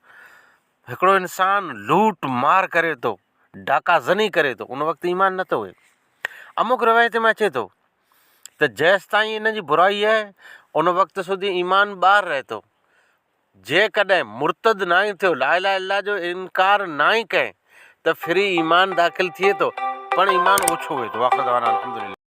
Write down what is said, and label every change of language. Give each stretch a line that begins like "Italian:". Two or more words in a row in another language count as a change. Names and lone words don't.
Sindhi: हिकिड़ो इंसान लूट मार करे थो, डाका ज़नी करे थो, उन वक़्तु ईमान नथो हुए। अमुक रिवायत में अचे थो त जेसि ताईं इन जी बुराई आहे, उन वक़्तु सुधी ईमान ॿाहिरि रहे थो। जेकॾहिं मुर्तद ना ई थियो,
Arabic: لا إله إلا الله
Sindhi: जो इनकार ना ई कयईं, त फिरी ईमान दाख़िल थिए थो, पण ईमान ओछो हुए थो।
Arabic: وآخر دعوانا الحمد لله.